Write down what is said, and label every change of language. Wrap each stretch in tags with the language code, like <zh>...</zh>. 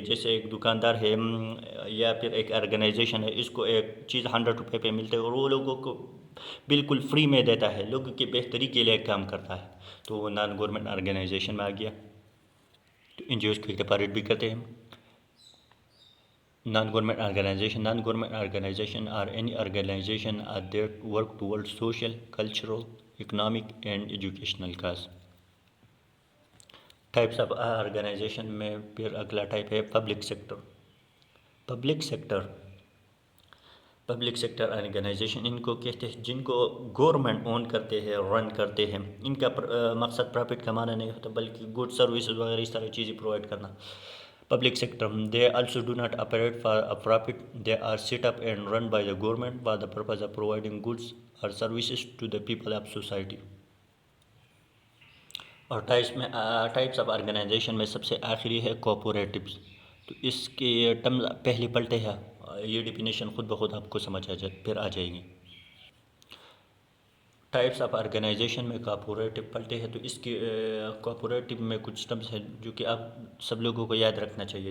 <ur>جیسے ایک دکاندار ہے یا پھر ایک آرگنائزیشن ہے, اس کو ایک چیز 100 روپے پہ ملتے ہے اور وہ لوگوں کو بالکل فری میں دیتا ہے, لوگوں کی بہتری کے لیے کام کرتا ہے, تو وہ نان گورنمنٹ آرگنائزیشن میں آ گیا. تو NGOs کو سپریٹ بھی کرتے ہیں.</ur> <en>Non-government organization are any organization that work towards social, cultural, economic and educational cause.</en> <ur>Types of organization میں پھر اگلا ٹائپ ہے public sector. Public sector organization ان کو کہتے ہیں جن کو گورنمنٹ اون کرتے ہیں, رن کرتے ہیں. ان کا مقصد پرافٹ کمانا نہیں ہوتا بلکہ گڈ سروسز وغیرہ اس طرح چیزیں پرووائڈ کرنا.</ur> <en>Public sector, they also do not operate for a profit. They are set up and run by the government for the purpose of providing goods or services to the people of society.</en> <ur>اور types of organization میں سب سے آخری ہے کوپوریٹوز. تو اس کے terms پہلے پلٹے ہیں، یہ ڈیفینیشن خود بخود آپ کو سمجھ پھر آ جائے گی. ٹائپس آف آرگنائزیشن میں کوپوریٹو پلٹے ہیں. تو اس کے کوپوریٹو میں کچھ ٹرمز ہیں جو کہ آپ سب لوگوں کو یاد رکھنا چاہیے.</ur>